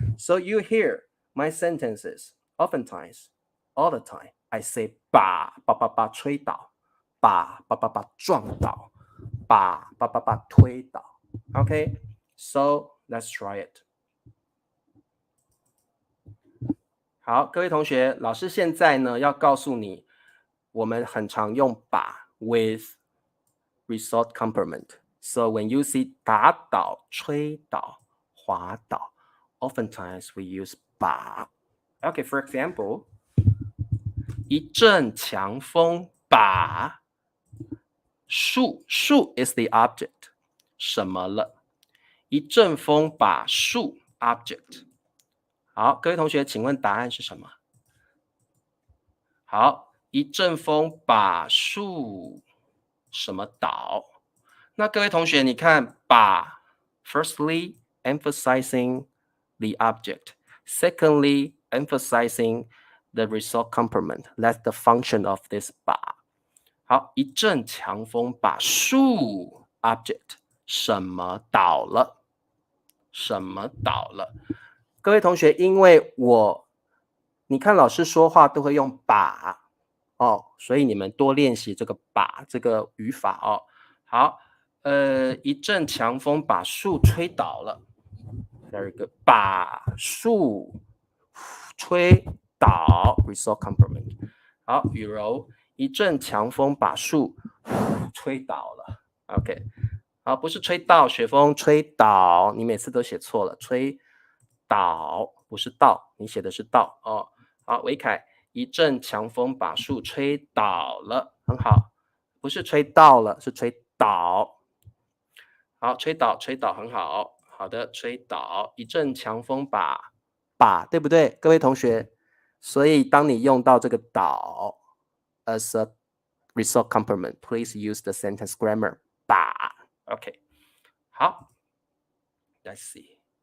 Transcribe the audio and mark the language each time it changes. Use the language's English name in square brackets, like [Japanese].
[English] So you hear my sentences oftentimes, all the time. I say [Chinese] 把吹倒，把撞倒，把推倒。 [English] Okay, so let's try it. [Chinese] 好，各位同学，老师现在呢要告诉你，我们很常用把 [English] with result complement. So when you see [Chinese] 打倒、吹倒、滑倒 [English] oftentimes we use 把。 Okay, for example, [Chinese] 一阵强风把树 [English] is the object [Chinese] 什么了？一阵风把树 object。好，各位同学，请问答案是什么？好，一阵风把树什么倒？那各位同学，你看把 [English] firstly emphasizing the object, secondly emphasizing the result complement. That's the function of this 把。 [Chinese] 好，一阵强风把树 object 什么倒了？什么倒了？各位同学，因为你看老师说话都会用把所以你们多练习这个把这个语法哦。好，一阵强风把树吹倒了。 [English] Very good， [Chinese] 把树吹倒 [English] result complement。 [Chinese] 好，雨柔，一阵强风把树吹倒了。 OK， 好，不是吹倒，雪峰吹倒，你每次都写错了，吹倒不是倒，你写的是倒哦。好，维凯，一阵强风把树吹倒了，很好，不是吹倒了，是吹倒。好，吹倒，很好，好的，吹倒，一阵强风把，对不对，各位同学？所以当你用到这个倒 [English] as a result complement, please use the sentence grammar 把。 OK， 好 ，Let's see。